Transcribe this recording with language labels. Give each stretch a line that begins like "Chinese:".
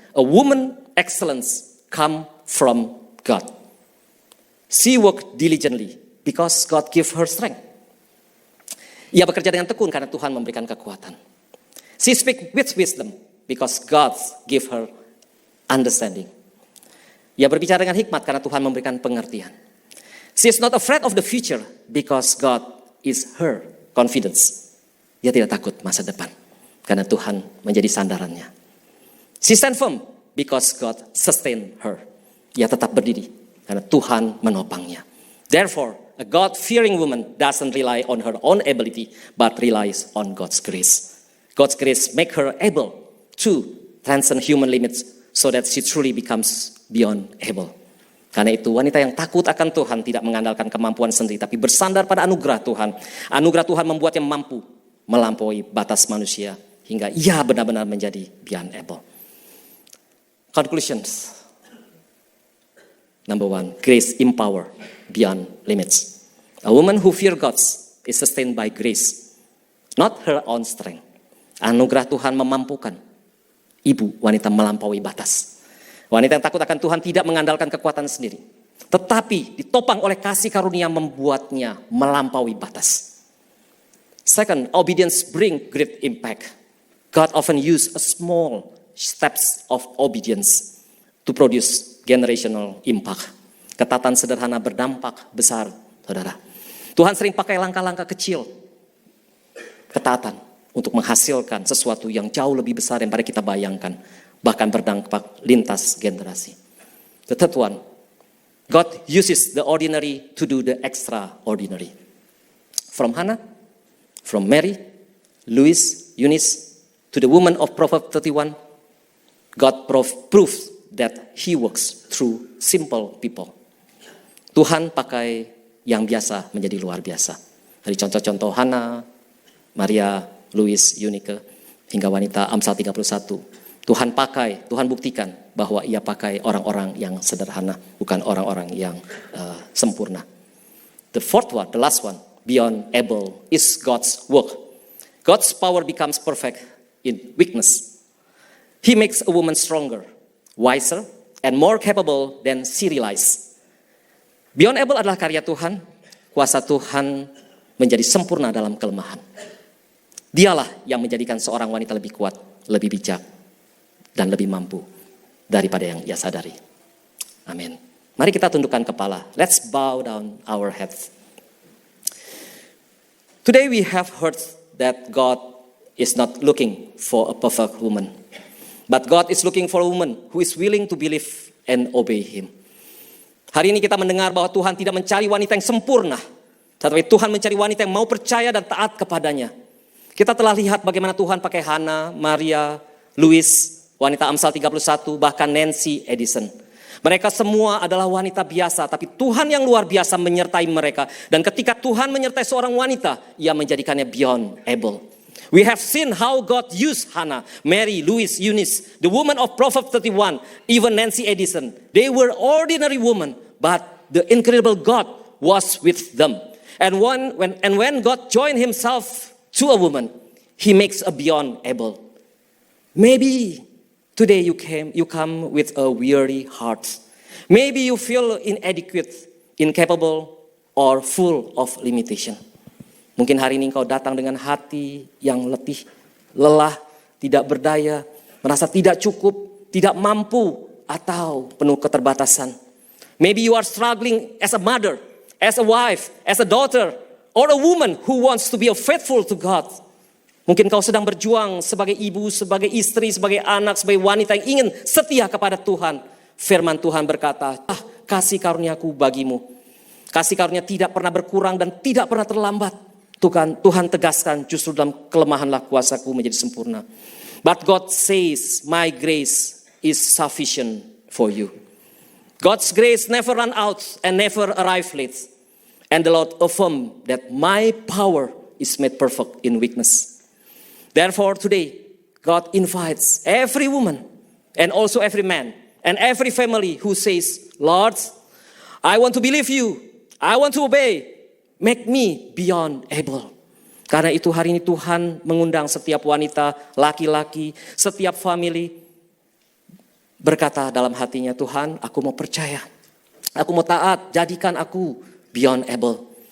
English: A woman excellence come from God. She worked diligently because God gave her strength.
Indonesian: Ia bekerja dengan tekun karena Tuhan memberikan kekuatan.
English: She speak with wisdom because God gave her understanding.
Indonesian: Ia berbicara dengan hikmat karena Tuhan memberikan pengertian.
English: She is not afraid of the future because God is her confidence.
Indonesian: Ia tidak takut masa depan karena Tuhan menjadi sandarannya.
English: She stand firm because God sustain her.
Indonesian: Ia tetap berdiri karena Tuhan menopangnya.
English: Therefore, a God-fearing woman doesn't rely on her own ability, but relies on God's grace. God's grace make her able to transcend human limits so that she truly becomes beyond able.
Indonesian: Karena itu wanita yang takut akan Tuhan tidak mengandalkan kemampuan sendiri, tapi bersandar pada anugerah Tuhan. Anugerah Tuhan membuatnya mampu melampaui batas manusia hingga ia benar-benar menjadi beyond able.
English: Conclusions. Number one, grace empower beyond limits. A woman who fear God is sustained by grace, not her own strength.
Indonesian: Anugerah Tuhan memampukan ibu wanita melampaui batas. Wanita yang takut akan Tuhan tidak mengandalkan kekuatan sendiri, tetapi ditopang oleh kasih karunia membuatnya melampaui batas.
English: Second, obedience bring great impact. God often use a small steps of obedience to produce generational impact.
Indonesian: Ketaatan sederhana berdampak besar, saudara. Tuhan sering pakai langkah-langkah kecil, ketaatan, untuk menghasilkan sesuatu yang jauh lebih besar daripada kita bayangkan. Bahkan berdampak lintas generasi.
English: The third one, God uses the ordinary to do the extraordinary. From Hannah, from Mary, Louis, Eunice, to the woman of Proverbs 31, God proves that He works through simple people.
Indonesian: Tuhan pakai yang biasa menjadi luar biasa. Dari contoh-contoh Hannah, Maria, Louis, Eunice, hingga wanita Amsal 31. Tuhan buktikan bahwa ia pakai orang-orang yang sederhana, bukan orang-orang yang sempurna.
English: The fourth one, the last one, beyond able, is God's work. God's power becomes perfect in weakness. He makes a woman stronger, wiser, and more capable than she realizes.
Indonesian: Beyond able adalah karya Tuhan, kuasa Tuhan menjadi sempurna dalam kelemahan. Dialah yang menjadikan seorang wanita lebih kuat, lebih bijak, dan lebih mampu daripada yang ia sadari. Amin. Mari kita tundukkan kepala.
English: Let's bow down our heads. Today we have heard that God is not looking for a perfect woman, but God is looking for a woman who is willing to believe and obey Him.
Indonesian: Hari ini kita mendengar bahwa Tuhan tidak mencari wanita yang sempurna, tetapi Tuhan mencari wanita yang mau percaya dan taat kepadanya. Kita telah lihat bagaimana Tuhan pakai Hana, Maria, Louis, wanita Amsal 31, bahkan Nancy Edison. Mereka semua adalah wanita biasa, tapi Tuhan yang luar biasa menyertai mereka. Dan ketika Tuhan menyertai seorang wanita, Ia menjadikannya beyond able.
English: We have seen how God used Hannah, Mary, Louis, Eunice, the woman of Proverbs 31, even Nancy Edison. They were ordinary women, but the incredible God was with them. And when God joined Himself to a woman, He makes a beyond able. Maybe today you come with a weary heart. Maybe you feel inadequate, incapable, or full of limitation.
Indonesian: Mungkin hari ini engkau datang dengan hati yang letih, lelah, tidak berdaya, merasa tidak cukup, tidak mampu, atau penuh keterbatasan.
English: Maybe you are struggling as a mother, as a wife, as a daughter, or a woman who wants to be faithful to God.
Indonesian: Mungkin kau sedang berjuang sebagai ibu, sebagai istri, sebagai anak, sebagai wanita yang ingin setia kepada Tuhan. Firman Tuhan berkata, kasih karuniaku bagimu. Kasih karunia tidak pernah berkurang dan tidak pernah terlambat. Tuhan tegaskan, justru dalam kelemahanlah kuasaku menjadi sempurna.
English: But God says, my grace is sufficient for you. God's grace never run out and never arrive late. And the Lord affirmed that my power is made perfect in weakness. Therefore today, God invites every woman and also every man and every family who says, Lord, I want to believe you. I want to obey. Make me beyond able.
Indonesian: Karena itu hari ini Tuhan mengundang setiap wanita, laki-laki, setiap family berkata dalam hatinya, Tuhan, aku mau percaya. Aku mau taat, jadikan aku beyond able.